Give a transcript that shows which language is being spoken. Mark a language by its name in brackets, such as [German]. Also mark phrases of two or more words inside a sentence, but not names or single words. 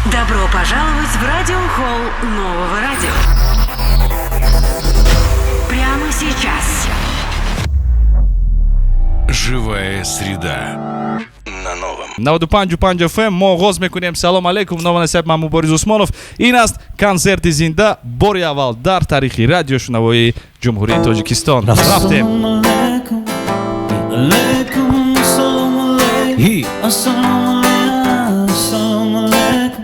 [Russian] Добро пожаловать в радиохолл нового радио. Прямо сейчас. Живая среда. На новом. [Tajik] Наводу Панджу FM, мо гозме кунем салом алейкум, нова насеб маму Борис Усмонов. Инаст концерти зинда Бори Авал дар тарихи радио шунавои Ҷумҳурии Тоҷикистон. Рафтем. Алейкум, ассалому алейкум. Ассалому алейкум.